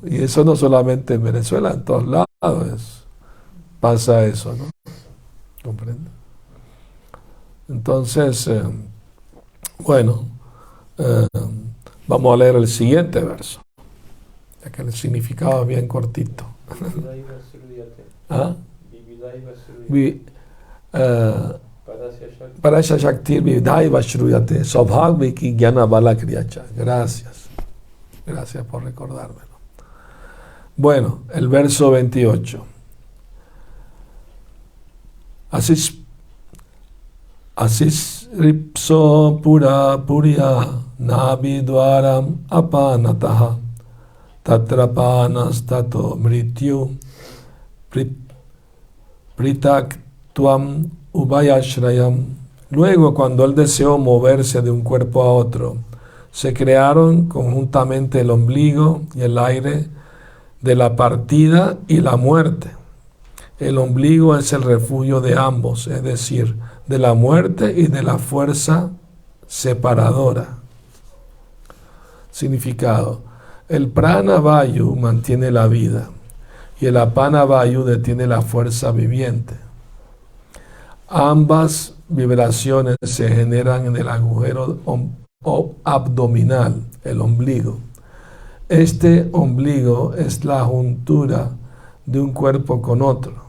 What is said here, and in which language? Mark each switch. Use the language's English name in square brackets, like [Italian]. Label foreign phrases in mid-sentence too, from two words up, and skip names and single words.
[Spanish] Y eso no solamente en Venezuela, en todos lados pasa eso, ¿no? ¿Comprende? Entonces, bueno, vamos a leer el siguiente verso, ya que el significado es bien cortito. ¿Ah? [Sanskrit] Parasya Shaktir Vividaiva Shruyate Saubhagviki Gyana Bala Kriyacha. [Spanish] Gracias por recordármelo. Bueno, el verso 28. [Sanskrit] Asis ripso pura purya navidwaram apanataha tatrapanas tato mrityu pritak tuam ubayashrayam. [Spanish] Luego, cuando él deseó moverse de un cuerpo a otro, se crearon conjuntamente el ombligo y el aire de la partida y la muerte. El ombligo es el refugio de ambos, es decir, de la muerte y de la fuerza separadora. Significado: el [Sanskrit] prana vayu [Spanish] mantiene la vida y el [Sanskrit] apana vayu [Spanish] detiene la fuerza viviente. Ambas vibraciones se generan en el agujero abdominal, el ombligo. Este ombligo es la juntura de un cuerpo con otro.